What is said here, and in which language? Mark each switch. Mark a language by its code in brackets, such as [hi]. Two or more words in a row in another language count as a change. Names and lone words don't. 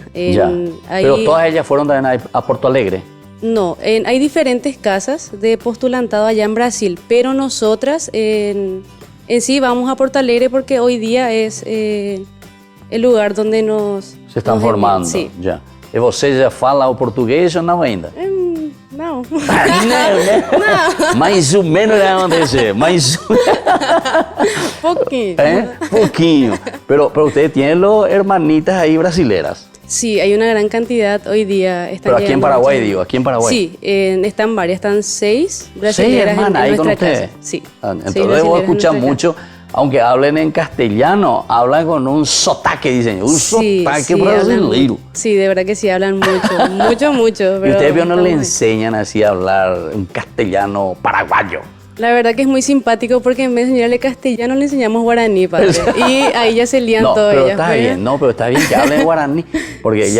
[es] Ya. Pero todas ellas fueron también a Porto Alegre. No, hay diferentes casas de postulantado allá en Brasil, pero nosotras en sí vamos a Porto Alegre porque hoy día es el lugar donde Se están nos formando, Sí. [pt] já. E você já fala o português ou não ainda? [es] No. [pt] Não, né? Mais ou menos vai acontecer, mais [es] Poquito. [pt] pouquinho. [es] Pero ustedes tienen los hermanitas ahí brasileras. Sí, hay una gran cantidad hoy día. Están Pero aquí en llegando Paraguay, muchas. digo, aquí en Paraguay. Sí, están varias, están 6 brasileras hermanas ahí con nuestra ustedes. casa. Sí. Ah, 6 entonces debo brasileras en escuchar nuestra mucho, aunque hablen en castellano, hablan con un sotaque, dicen, un [pt] sotaque brasileiro. [es] Sí, de verdad que sí, hablan mucho, mucho. Y pero ustedes no le estamos ahí. enseñan así a hablar un castellano paraguayo. La verdad que es muy simpático porque en vez de enseñarle castellano le enseñamos guaraní, padre. Y ahí ya se lían No, todas pero ellas. está bien, no, pero está bien que hablen guaraní, porque ellas